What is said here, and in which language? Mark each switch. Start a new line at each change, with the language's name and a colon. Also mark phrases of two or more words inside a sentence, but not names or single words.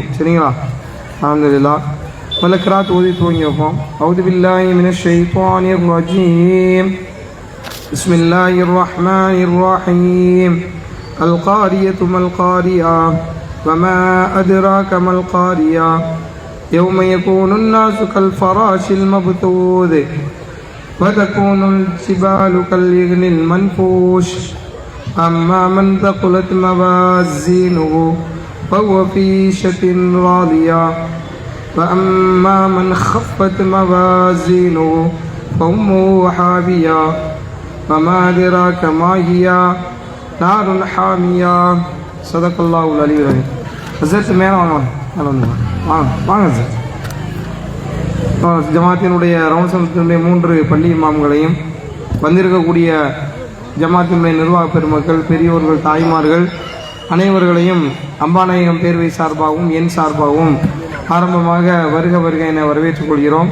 Tamil: சரிங்களா? அல்ஹம்துலில்லாஹ். முதல்ல கிராத் ஓதி துவங்கி வைப்போம்.
Arabic: أعوذ بالله من الشيطان الرجيم. بسم الله الرحمن الرحيم. القارعة ما القارعة وما أدراك ما القارعة يوم يكون الناس كالفراش المبثوث وتكون الجبال كالعهن المنفوش أما من ثقلت موازينه فهو في عيشة راضية وأما من خفت موازينه فأمه حاوية وما أدراك ما هي نار حامية. صدق الله العلي العظيم. حضرت
Tamil: வாங்க சார். ஜமாத்தினுடைய ரவுன்சனத்தினுடைய 3 பள்ளி இமாம்களையும் வந்திருக்கக்கூடிய ஜமாத்தினுடைய நிர்வாக பெருமக்கள், பெரியோர்கள், தாய்மார்கள் அனைவர்களையும் அம்பாநாயகம் பேரவை சார்பாகவும் என் சார்பாகவும் ஆரம்பமாக வருக என வரவேற்றுக் கொள்கிறோம்.